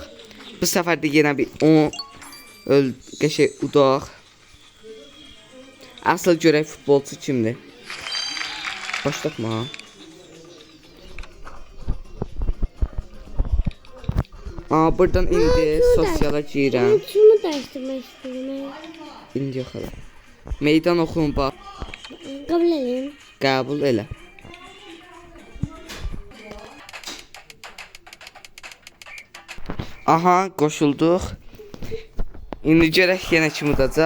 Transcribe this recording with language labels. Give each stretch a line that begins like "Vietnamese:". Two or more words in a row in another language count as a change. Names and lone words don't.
Azerbaijani: Bu səfər də yenə bir 10 qəşəng udaq. Asıl görək futbolçu kimdir? Başlatma. Buradan indi sosiala girəm.
Turkish: Ben şunu değiştirmek istiyorum.
Azerbaijani: İndi yox hələ. Meydan oxuyun bax.
Turkish: Kabul edeyim.
Azerbaijani: Qəbul elə. Aha, qoşulduq. İndi görək yenə kim udacaq.